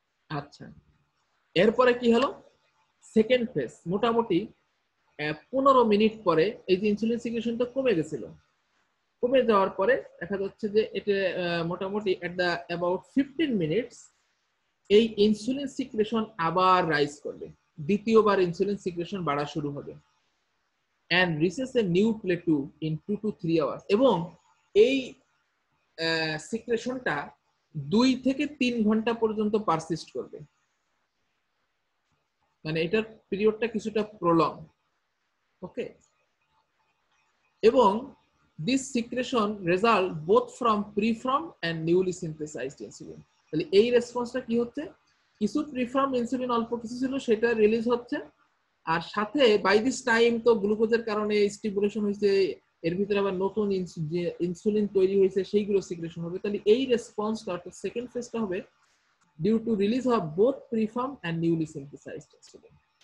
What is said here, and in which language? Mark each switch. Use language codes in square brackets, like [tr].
[bn] আচ্ছা, এরপরে কি হলো, সেকেন্ড ফেজ, মোটামুটি 15 মিনিট পরে এই যে ইনসুলিন সিক্রেশনটা কমে গেছিল, কমে যাওয়ার পরে দেখা যাচ্ছে যে এটা মোটামুটি [en] at the about 15 minutes [bn] এই ইনসুলিন সিক্রেশন আবার রাইজ করবে, দ্বিতীয়বার ইনসুলিন সিক্রেশন বাড়া শুরু হবে, [en] and reaches a new plateau in 2 to 3 hours, [bn] এবং এই সিক্রেশনটা 2 থেকে 3 ঘন্টা পর্যন্ত পারসিস্ট করবে, মানে এটার পিরিয়ডটা কিছুটা প্রলং। [en] Okay, এবং this secretion result both from preformed and newly synthesized insulin। [bn] তাহলে এই রেসপন্সটা কি হচ্ছে, কিছু প্রিফর্ম ইনসুলিন অল্প কিছু ছিল সেটা রিলিজ হচ্ছে, আর সাথে [en] by this time [bn] তো গ্লুকোজের কারণে স্টিমুলেশন হয়েছে, এর ভিতরে আবার নতুন যে ইনসুলিন তৈরি হয়েছে সেইগুলো সিক্রেশন হবে। তাহলে এই রেসপন্সটা অর্থাৎ সেকেন্ড ফেজটা হবে [en] Due to release of both preform and newly synthesized insulin.